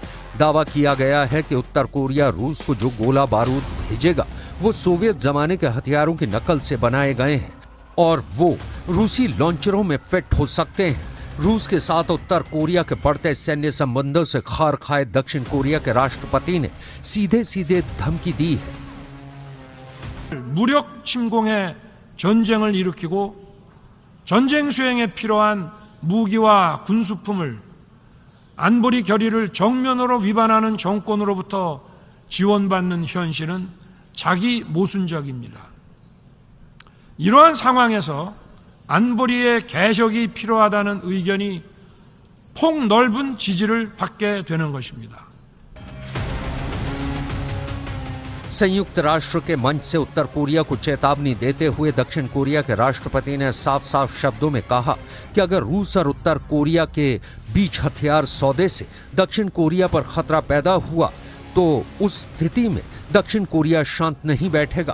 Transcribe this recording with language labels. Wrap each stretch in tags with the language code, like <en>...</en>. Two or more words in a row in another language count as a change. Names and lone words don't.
<hi>दावा किया गया है कि उत्तर कोरिया रूस को जो गोला बारूद भेजेगा वो सोवियत जमाने के हथियारों की नकल से बनाए गए हैं और वो रूसी लॉन्चरों में फिट हो सकते हैं। रूस के साथ उत्तर कोरिया के बढ़ते सैन्य संबंधों से खार खाए दक्षिण कोरिया के राष्ट्रपति ने सीधे सीधे धमकी दी है।</hi> <ko>무력 침공에 전쟁을 일으키고 전쟁 수행에 필요한 무기와 군수품을 안보리 결의를 정면으로 위반하는 정권으로부터 지원받는 현실은 자기 모순적입니다. 이러한 상황에서 안보리의 개혁이 필요하다는 의견이 폭넓은 지지를 받게 되는 것입니다.</ko> <hi>संयुक्त राष्ट्र के मंच से उत्तर कोरिया को चेतावनी देते हुए दक्षिण कोरिया के राष्ट्रपति ने साफ-साफ शब्दों में कहा कि अगर रूस और उत्तर कोरिया के बीच हथियार सौदे से दक्षिण कोरिया पर खतरा पैदा हुआ तो उस स्थिति में दक्षिण कोरिया शांत नहीं बैठेगा।</hi>